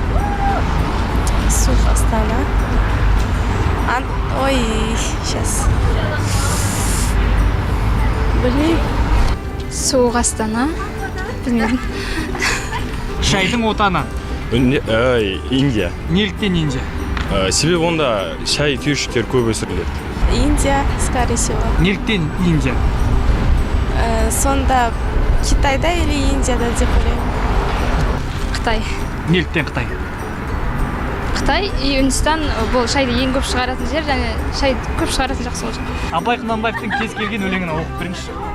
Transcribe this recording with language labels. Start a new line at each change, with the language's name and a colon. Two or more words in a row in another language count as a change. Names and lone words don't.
Kazakh: Суық астана. Ой, сейчас. Білмеймін. Суық астана. Білмедім. Шайдың отаны? Индия. Неліктен Индия? Себебі онда шай түйіршіктер көп өсіріледі.
Russian: Индия, скорее всего.
Kazakh: Неліктен Индия? Сонда Китайда или Индияда деп ойлаймын. Қытай. Неліктен Қытай? Қытай и Үндістан бұл шайды ең көп шығаратын жер, және шайды көп шығаратын жақсы ол жер. Абай Құнанбаевтың кез келген өлеңін оқып беріңізші.